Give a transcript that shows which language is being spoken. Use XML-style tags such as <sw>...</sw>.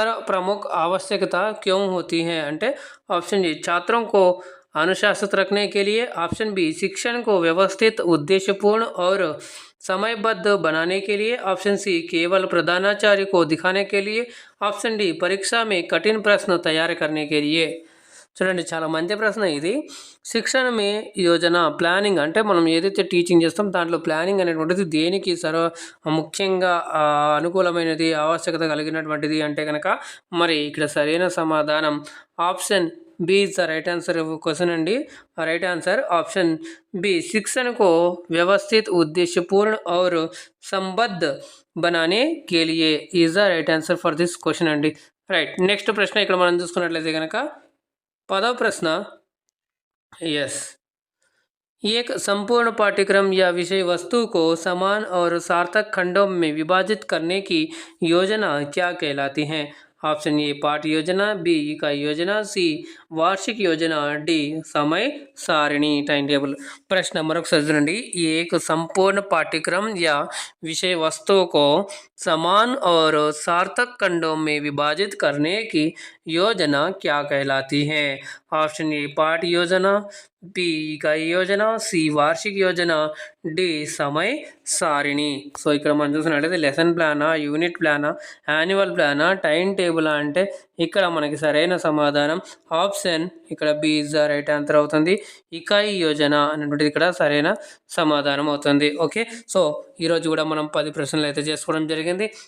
<hi>प्रमुख आवश्यकता क्यों होती है అంటే ऑप्शन ए छात्रों को अनुशासित रखने के लिए, ऑप्शन बी शिक्षण को व्यवस्थित, उद्देश्यपूर्ण और समयबद्ध बनाने के लिए, ऑप्शन सी केवल प्रधानाचार्य को दिखाने के लिए, ऑप्शन डी परीक्षा में कठिन प्रश्न तैयार करने के लिए.</hi> <te>చూడండి, చాలా మంచి ప్రశ్న ఇది. శిక్షణ మే యోజన ప్లానింగ్ అంటే మనం ఏదైతే టీచింగ్ చేస్తాం దాంట్లో ప్లానింగ్ అనేటువంటిది దేనికి ముఖ్యంగా అనుకూలమైనది, ఆవశ్యకత కలిగినటువంటిది అంటే కనుక మరి ఇక్కడ సరైన సమాధానం option B</te> <en>is the right answer question</en> <te>अंडी.</te> <hi>राइट आंसर ऑप्शन बी शिक्षण को व्यवस्थित, उद्देश्यपूर्ण और संबद्ध बनाने के लिए</hi> <en>is the right answer for this question</en> <hi>अंडी.</hi> <en>Right.</en> <te>నెక్స్ట్ ప్రశ్న ఇక్కడ మనం చూసుకున్నట్లయితే కనుక 10వ ప్రశ్న.</te> <hi>यस, एक संपूर्ण पाठ्यक्रम या विषय वस्तु को समान और सार्थक खंडों में विभाजित करने की योजना क्या कहलाती है? ऑप्शन ए पाठ योजना, बी इकाई योजना, सी वार्षिक योजना, डी समय सारिणी टाइम टेबल.</hi> <te>प्रश्न मरొకసారి చూడండి.</te> <hi>एक संपूर्ण पाठ्यक्रम या विषय वस्तु को समान और सार्थक खंडों में विभाजित करने की योजना क्या कहलाती है? ऑप्शन ए पाठ योजना, बी इकाई योजना, सी वार्षिक योजना, डी समय सारिणी.</hi> <te>సో ఇక్కడ మనం చూసినట్లయితే lesson ప్లానా, unit ప్లానా, annual ప్లానా, time table అంటే ఇక్కడ మనకి సరైన సమాధానం ఆప్షన్ ఇక్కడ B</te> <en>is the right answer</en> <te>అవుతుంది. ఇకాయి యోజన అనేటువంటిది ఇక్కడ సరైన సమాధానం అవుతుంది. ఓకే, సో ఈరోజు కూడా మనం 10 ప్రశ్నలు అయితే చేసుకోవడం జరిగింది.</te>